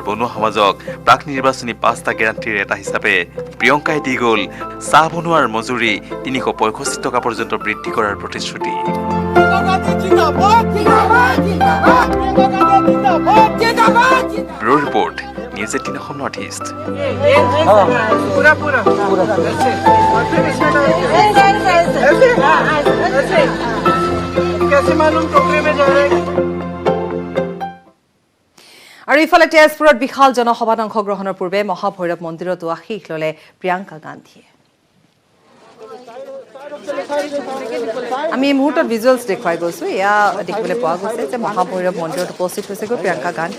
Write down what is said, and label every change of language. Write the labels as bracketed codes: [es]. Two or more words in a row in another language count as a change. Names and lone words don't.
[as] বনোৱা সমাজক প্ৰাক নিৰ্বাচনী 5টা গেৰাণ্টিৰ এটা হিচাপে প্ৰিয়ংকাই দি গ'ল চাহ বনোৱাৰ মজুৰি 365 টকা পৰ্যন্ত বৃদ্ধি কৰাৰ প্ৰতিশ্ৰুতি। ৰিপোৰ্ট নিউজ নিউজ 18 অসম নৰ্থ ইষ্ট। [hi] पूरा पूरा ऐसे और फिर इसमें डाल के ऐसे कैसे मालूम टोकरे में जा रहा है। [as] আৰু ইফালে তেজপুৰত বিশাল জনসভাত অংশগ্ৰহণৰ পূৰ্বে মহাভৈৰৱ মন্দিৰতো আশীষ ল'লে প্ৰিয়ংকা গান্ধীয়ে। আমি এই মুহূৰ্তত ভিজুৱেলছ দেখুৱাই গৈছোঁ। এয়া দেখিবলৈ পোৱা গৈছে যে মহাভৈৰৱ মন্দিৰত উপস্থিত হৈছেগৈ প্ৰিয়ংকা গান্ধী।